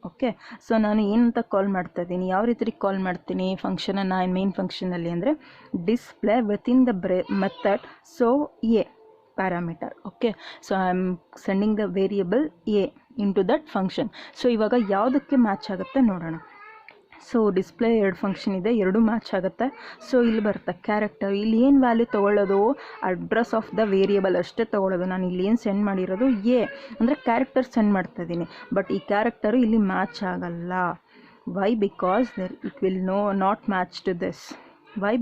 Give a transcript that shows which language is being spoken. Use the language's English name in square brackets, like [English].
[Kannada] Okay, so ನಾನು ಏನಂತ ಕಾಲ್ ಮಾಡ್ತಾ ಇದ್ದೀನಿ, ಯಾವ ರೀತಿ ಕಾಲ್ ಮಾಡ್ತೀನಿ ಫಂಕ್ಷನನ್ನು ಮೇನ್ ಫಂಕ್ಷನಲ್ಲಿ ಅಂದರೆ [English] Display within the method so a parameter. Okay, so I am sending the variable a into that function. [Kannada] So ಇವಾಗ ಯಾವುದಕ್ಕೆ ಮ್ಯಾಚ್ ಆಗುತ್ತೆ ನೋಡೋಣ. ಸೊ ಡಿಸ್ಪ್ಲೇ ಎರಡು ಫಂಕ್ಷನ್ ಇದೆ, ಎರಡು ಮ್ಯಾಚ್ ಆಗುತ್ತೆ. ಸೊ ಇಲ್ಲಿ ಬರುತ್ತೆ ಕ್ಯಾರೆಕ್ಟರ್. ಇಲ್ಲಿ ಏನು ವ್ಯಾಲ್ಯೂ ತೊಗೊಳ್ಳೋದು, [English] address of the variable [Kannada] ಅಷ್ಟೇ ತೊಗೊಳ್ಳೋದು. ನಾನು ಇಲ್ಲಿ ಏನು ಸೆಂಡ್ ಮಾಡಿರೋದು ಎ ಅಂದರೆ ಕ್ಯಾರೆಕ್ಟರ್ ಸೆಂಡ್ ಮಾಡ್ತಾ ಇದ್ದೀನಿ. [English] but [Kannada] ಈ ಕ್ಯಾರೆಕ್ಟರು ಇಲ್ಲಿ ಮ್ಯಾಚ್ ಆಗಲ್ಲ. [English] Why? Because it will not match to this. Why?